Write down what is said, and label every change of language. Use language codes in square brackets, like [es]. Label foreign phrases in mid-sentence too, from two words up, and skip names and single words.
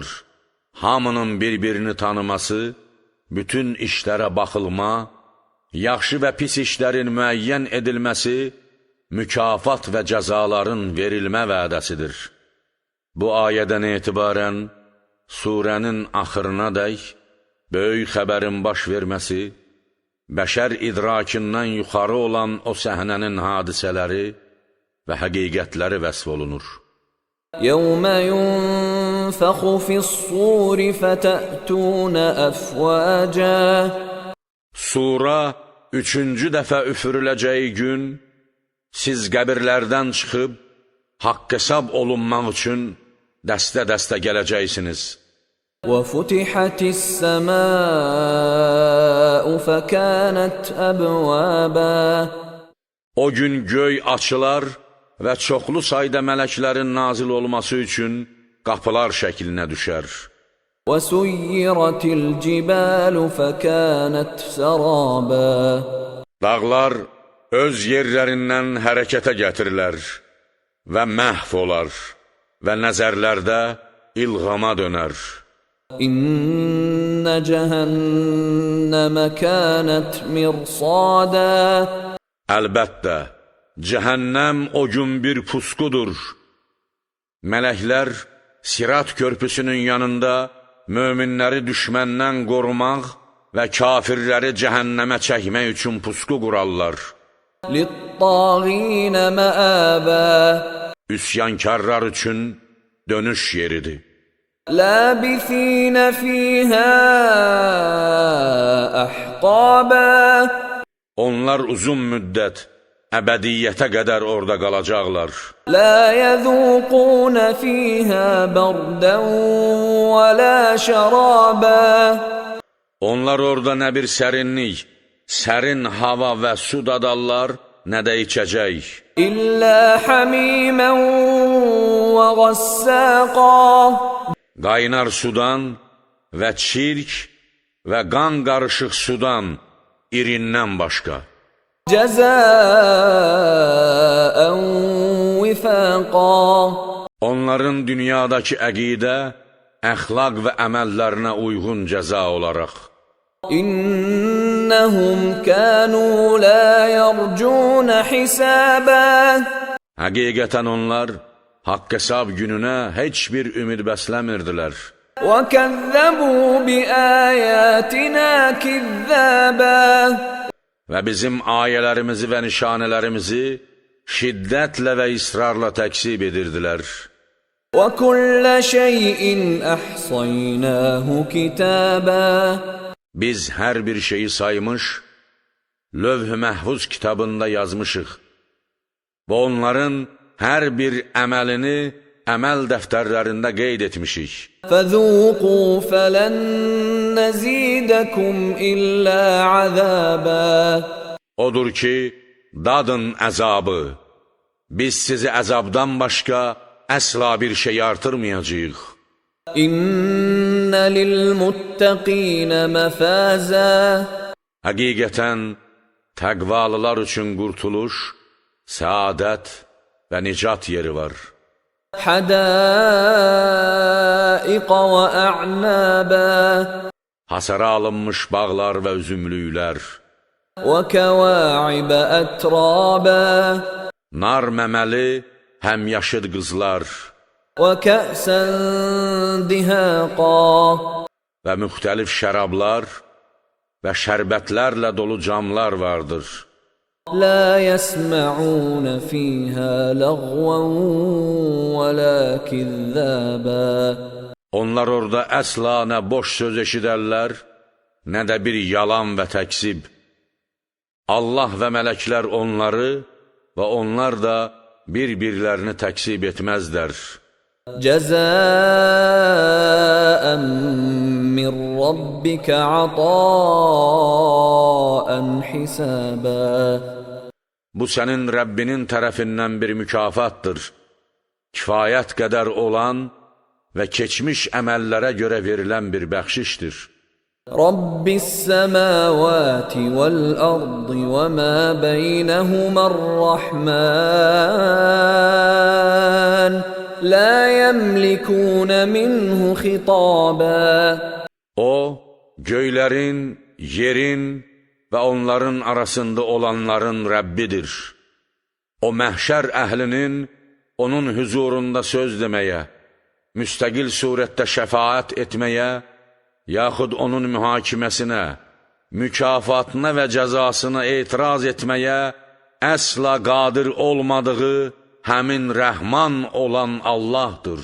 [az] Hamının bir-birini tanıması, bütün işlərə baxılma, yaxşı və pis işlərin müəyyən edilməsi, mükafat və cəzaların verilmə vədəsidir. Bu ayədən etibarən surənin axırınadək böyük xəbərin baş verməsi, bəşər idrakindən yuxarı olan o səhnənin hadisələri və həqiqətləri vəsf olunur. [ar] يَوْمَ يُنفَخُ فِي الصُّورِ فَتَأْتُونَ أَفْوَاجًا [az] Sura üçüncü dəfə üfürüləcəyi gün, siz qəbirlərdən çıxıb, haqq hesab olunmaq üçün dəstə-dəstə gələcəksiniz. [ar] وَفُتِحَتِ السَّمَاءُ فَكَانَتْ أَبْوَابًا [az] O gün göy açılar və çoxlu sayda mələklərin nazil olması üçün qapılar şəklinə düşər. [ar] وَسُيِّرَتِ الْجِبَالُ فَكَانَتْ سَرَابًا [az] Dağlar öz yerlərindən hərəkətə gətirilər və məhv olar və nəzərlərdə ilğama dönər. [ar] إِنَّ جَهَنَّمَ كَانَتْ مِرْصَادًا [az] Əlbəttə, cəhənnəm o gün bir pusqudur. Mələklər Sirat körpüsünün yanında möminləri düşməndən qorumaq və kafirləri cəhənnəmə çəkmək üçün pusqu qurarlar. [ar] لِلطَّاغِينَ مَآبًا [az] Üsyankarlar üçün dönüş yeridir. [ar] لَابِثِينَ فِيهَا أَحْقَابًا [az] Onlar uzun müddət, əbədiyyətə qədər orada qalacaqlar. [ar] لَا يَذُوقُونَ فِيهَا بَرْدًا وَلَا شَرَابًا [az] Onlar orada nə bir sərinlik, sərin hava və su dadarlar, nə də içəcək. [ar] إِلَّا حَمِيمًا وَغَسَّاقًا [az] Qaynar sudan və çirk və qan qarışıq sudan, irindən başqa. [ar] جَزَاءً وِفَاقًا [az] Onların dünyadakı əqidə, əxlaq və əməllərinə uyğun cəza olaraq. [ar] إِنَّهُمْ كَانُوا لَا يَرْجُونَ حِسَابًا [az] Həqiqətən onlar haqq hesab gününə heç bir ümid bəsləmirdilər. [ar] وَكَذَّبُوا بِآيَاتِنَا كِذَّابًا [az] Və bizim ayələrimizi və nişanələrimizi şiddətlə və israrla təksib edirdilər. [ar] وَكُلَّ شَيْءٍ أَحْصَيْنَاهُ كِتَابًا [az] Biz hər bir şeyi saymış, Lövh-i Məhfuz kitabında yazmışıq və onların hər bir əməlini əməl dəftərlərində qeyd etmişik. [ar] فَذُوقُوا فَلَن نَّزِيدَكُمْ إِلَّا عَذَابًا [az] Odur ki, dadın əzabı, biz sizi əzabdan başqa əsla bir şey artırmayacağıq. [ar] إِنَّ لِلْمُتَّقِينَ مَفَازًا [az] Həqiqətən, təqvalılar üçün qurtuluş, səadət və nicat yeri var. [ar] حَدَائِقَ وَأَعْنَابًا [az] Hasara alınmış bağlar və üzümlüklər, [ar] وَكَوَاعِبَ أَتْرَابًا [az] nar məməli, həmyaşıd qızlar [ar] وَكَأْسًا دِهَاقًا [az] və müxtəlif şərablar və şərbətlərlə dolu camlar vardır. [ar] لَا يَسْمَعُونَ فِيهَا لَغْوًا وَلَا كِذَّابًا [az] Onlar orada əsla nə boş söz eşidərlər, nə də bir yalan və təksib. Allah və mələklər onları və onlar da bir-birlərini təksib etməzlər. [ar] جَزَاءً مِّن رَّبِّكَ عَطَاءً حِسَابًا [az] Bu sənin Rəbbinin tərəfindən bir mükafatdır, kifayət qədər olan və keçmiş əməllərə görə verilən bir bəxşişdir. [ar] رَبِّ السَّمَاوَاتِ وَالْأَرْضِ وَمَا بَيْنَهُمَا الرَّحْمَنُ لَا يَمْلِكُونَ مِنْهُ خِطَابًا [az] O, göylərin, yerin və onların arasında olanların Rəbbidir. O, məhşər əhlinin onun hüzurunda söz deməyə, müstəqil surətdə şəfaət etməyə, yaxud onun mühakiməsinə, mükafatına və cəzasına etiraz etməyə əsla qadir olmadığı həmin rəhman olan Allahdır.